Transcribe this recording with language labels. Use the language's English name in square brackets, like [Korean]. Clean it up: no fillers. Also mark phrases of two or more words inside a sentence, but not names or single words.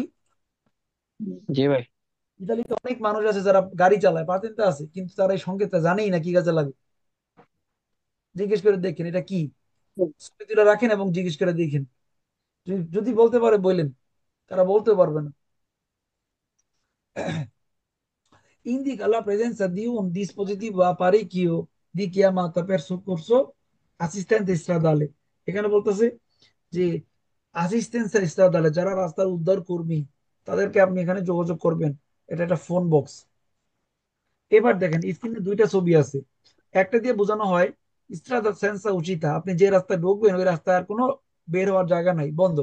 [Bangla] জি ভাই। ইতালিতে অনেক মানুষ আছে যারা গাড়ি চালায়, পাতেন্ট আছে, কিন্তু তারা এই সংকেতটা জানেই না কি কাজে লাগে। জিজ্ঞেস করে দেখেন এটা কি, ছবি তুলে রাখেন এবং জিজ্ঞেস করে দেখেন। যদি বলতে পারে বললেন, তারা বলতেও পারবে না। [Italian] Indica la presenza di un dispositivo apparecchio di chiamata per soccorso assistente stradale। [Bangla] এখানে বলতেছে যে [Italian] assistenza stradale [Bangla] যারা রাস্তার উদ্ধার কর্মী, তাদেরকে আপনি এখানে যোগাযোগ করবেন। এটা একটা ফোন বক্স। এবার দেখেন স্ক্রিনে দুইটা ছবি আছে। একটা দিয়ে বোঝানো হয় [Italian] strada senza uscita, [Bangla] আপনি যে রাস্তায় ঢুকবেন ওই রাস্তায় আর কোনো বের হওয়ার জায়গা নাই, বন্ধ।